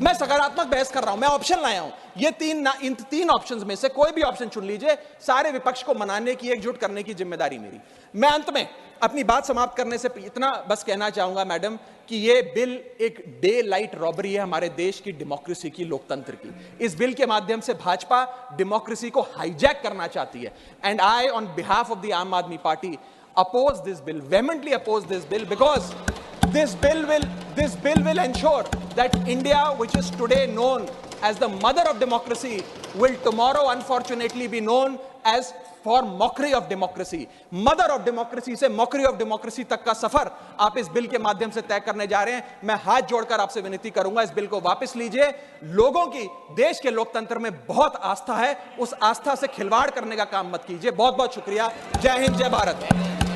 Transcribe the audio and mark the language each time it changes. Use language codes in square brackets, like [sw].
[hi] मैं सकारात्मक बहस कर रहा हूं, मैं ऑप्शन लाया हूं। ये इन 3 ऑप्शंस में से कोई भी ऑप्शन चुन लीजिए, सारे विपक्ष को मनाने की, एकजुट करने की जिम्मेदारी मेरी। मैं अंत में अपनी बात समाप्त करने से इतना बस कहना चाहूंगा मैडम, कि ये बिल एक डे लाइट रॉबरी है हमारे देश की डेमोक्रेसी की, लोकतंत्र की। इस बिल के माध्यम से भाजपा डेमोक्रेसी को हाईजैक करना चाहती है। [en] And I on behalf of the Aam Aadmi Party oppose this bill, vehemently oppose this bill, because this bill will ensure that India, which is today known as the mother of democracy, will tomorrow unfortunately be known as for mockery of democracy. Mother of democracy [hi] से [en] mockery of democracy [hi] तक का सफर आप इस bill के माध्यम से तय करने जा रहे हैं। मैं हाथ जोड़कर आपसे विनती करूंगा, इस बिल को वापस लीजिए। लोगों की देश के लोकतंत्र में बहुत आस्था है, उस आस्था से खिलवाड़ करने का काम मत कीजिए। बहुत बहुत शुक्रिया। जय हिंद, जय भारत।